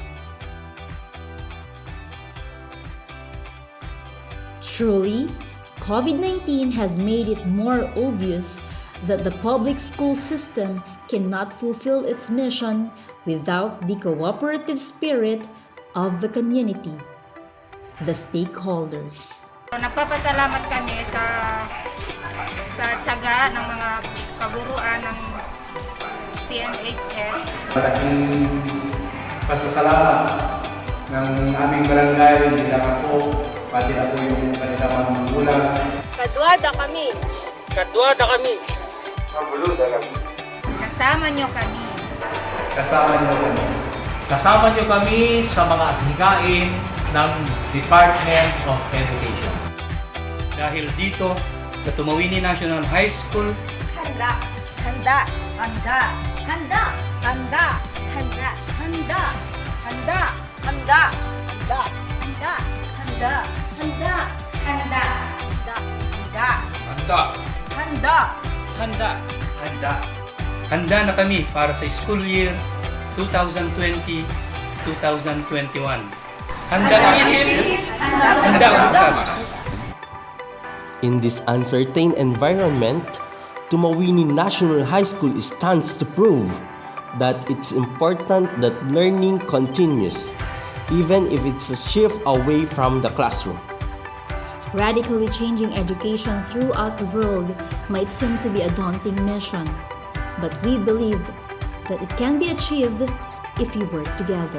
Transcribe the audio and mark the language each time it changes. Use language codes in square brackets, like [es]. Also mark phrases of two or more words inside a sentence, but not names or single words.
[en] Truly, COVID-19 has made it more obvious that the public school system cannot fulfill its mission without the cooperative spirit of the community, the stakeholders. [tl] Nagpapasalamat kami sa tiyaga ng mga kaguruan ng PNHS. Malaking pasasalamat ng aming barangay, hindi lang ako, pati na po yung kanilang mga magulang. [ibg] Kadwada kami. Kadwada kami. Mabuluda lang. [tl] Kasama nyo kami. Kasama niyo kami. Kasama niyo kami sa mga adhikain ng Department of Education. Dahil dito sa Tumawini National High School, Handa. Handa. Handa. Handa. Handa. Handa. Handa. Handa. Handa. Handa. Handa. Handa. Handa. Handa. Handa. handa, Handa. handa, handa. Handa na kami para sa [en] school year [tl] 2020-2021. Handa ang isip, handa ang bukas. [en] In this uncertain environment, Tumawini National High School stands to prove that it's important that learning continues, even if it's a shift away from the classroom. Radically changing education throughout the world might seem to be a daunting mission, but we believe that it can be achieved if we work together.